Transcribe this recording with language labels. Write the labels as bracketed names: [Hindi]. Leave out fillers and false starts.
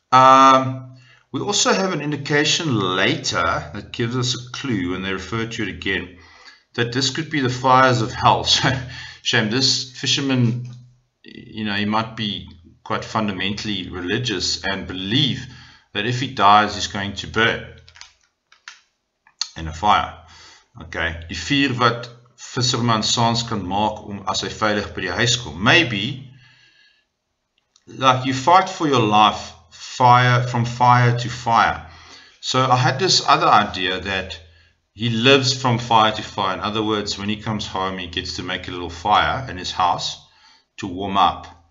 [English] We also have an indication later that gives us a clue when they refer to it again, that this could be the fires of hell. So, shame, this fisherman, you know, he might be quite fundamentally religious and believe that if he dies, he's going to burn in a fire. [Afrikaans] Okay, die vuur wat visserman saans kan maak om as hy veilig by die huis kom. [English] Maybe, like, you fight for your life, from fire to fire. So I had this other idea that he lives from fire to fire. In other words, when he comes home, he gets to make a little fire in his house to warm up.